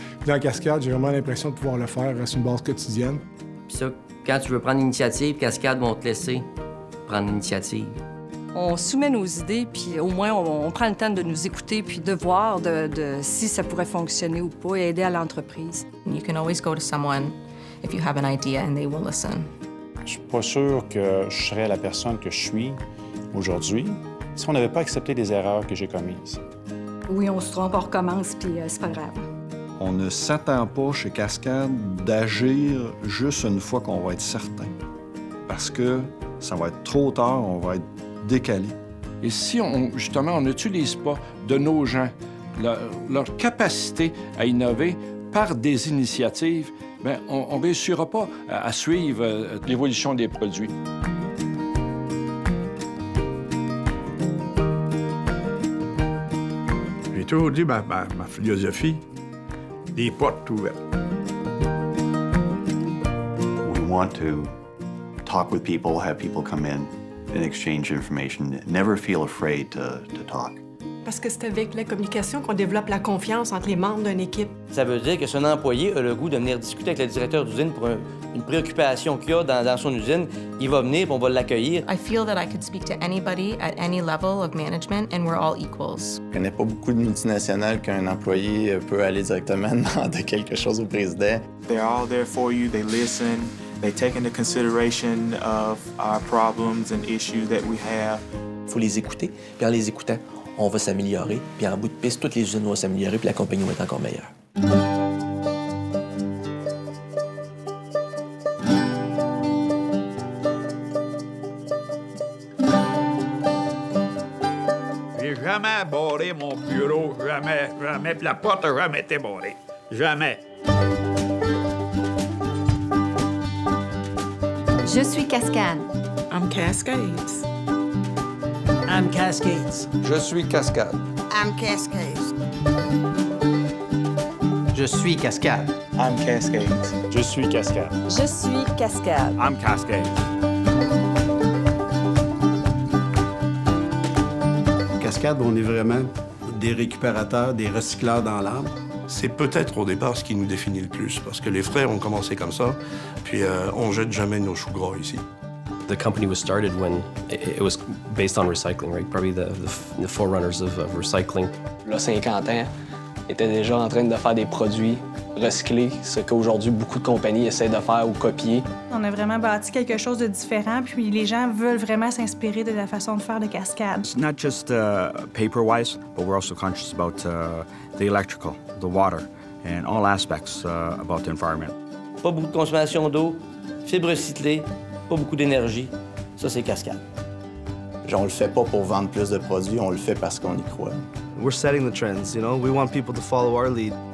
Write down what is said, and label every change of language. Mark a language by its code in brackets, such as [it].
[fr] Puis dans Cascade, j'ai vraiment l'impression de pouvoir le faire sur une base quotidienne. Puis ça, quand tu veux prendre l'initiative, Cascade vont te laisser prendre l'initiative. On soumet nos idées, puis au moins, on prend le temps de nous écouter puis de voir si ça pourrait fonctionner ou pas et aider à l'entreprise. [en] You can always go to someone if you have an idea and they will listen. [fr] Je suis pas sûr que je serais la personne que je suis aujourd'hui si on n'avait pas accepté les erreurs que j'ai commises. Oui, on se trompe, on recommence, puis c'est pas grave. On ne s'attend pas chez Cascade d'agir juste une fois qu'on va être certain. Parce que ça va être trop tard, on va être décalé. Et si justement, on n'utilise pas de nos gens leur capacité à innover par des initiatives, bien, on ne réussira pas à suivre l'évolution des produits. J'ai toujours dit ma philosophie, des portes ouvertes. [en] We want to talk with people, have people come in and exchange information. Never feel afraid to talk. [fr] Parce que c'est avec la communication qu'on développe la confiance entre les membres d'une équipe. Ça veut dire que si un employé a le goût de venir discuter avec le directeur d'usine pour une préoccupation qu'il a dans son usine, il va venir et on va l'accueillir. [en] I feel that I could speak to anybody at any level of management and we're all equals. [fr] Je connais pas beaucoup de multinationales qu'un employé peut aller directement demander quelque chose au président. [en] They're all there for you, they listen, they take into consideration of our problems and issues that we have. [fr] Il faut les écouter, puis en les écoutant, on va s'améliorer, puis en bout de piste, toutes les usines vont s'améliorer, puis la compagnie va être encore meilleure. J'ai jamais barré mon bureau, jamais, puis la porte n'a jamais été barrée. Jamais. Je suis Cascade. [en] I'm Cascades. I'm Cascades. [fr] Je suis Cascade. [en] I'm Cascades. [fr] Je suis Cascade. [en] I'm Cascades. [fr] Je suis Cascade. Je suis Cascade. [en] I'm Cascade. [fr] Cascade, on est vraiment des récupérateurs, des recycleurs dans l'âme. C'est peut-être au départ ce qui nous définit le plus, parce que les frères ont commencé comme ça, puis on jette jamais nos choux gras ici. [en] The company was started when it was based on recycling, right? Probably the forerunners of recycling. [fr] Là, 50 ans, était déjà en train de faire des produits recyclés, ce qu'aujourd'hui beaucoup de compagnies essaient de faire ou copier. On a vraiment bâti quelque chose de différent, puis les gens veulent vraiment s'inspirer de la façon de faire de Cascade. [en] It's not just paper-wise, but we're also conscious about the electrical, the water, and all aspects about the environment. [fr] Pas beaucoup de consommation d'eau, fibres recyclées, pas beaucoup d'énergie. Ça, c'est Cascade. On le fait pas pour vendre plus de produits, on le fait parce qu'on y croit. [en] We're setting the trends, you know? We want people to follow our lead.